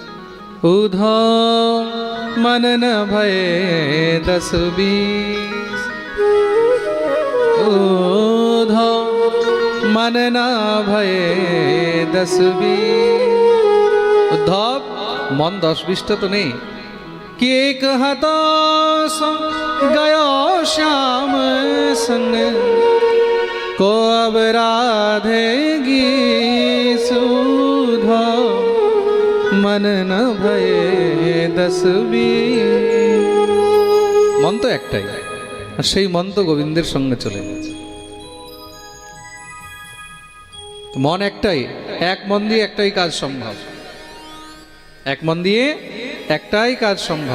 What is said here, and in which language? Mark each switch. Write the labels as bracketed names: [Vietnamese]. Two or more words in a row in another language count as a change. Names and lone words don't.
[Hindi] उद्धव मन न भये 10-20, उद्धव मन न भये 10-20। [Bangla] উদ্ধব, মন 10-20টা তো নেই। [Hindi] কে कहता सो गयो श्याम संग, को अब राधेगी सुधा, मन न भये 10-20। [Bangla] মন তো একটাই, আর সেই মন তো গোবিন্দের সঙ্গে চলে গেছে। মন একটাই, এক মন দিয়ে একটাই কাজ সম্ভব, এক মন দিয়ে একটাই কাজ সম্ভব।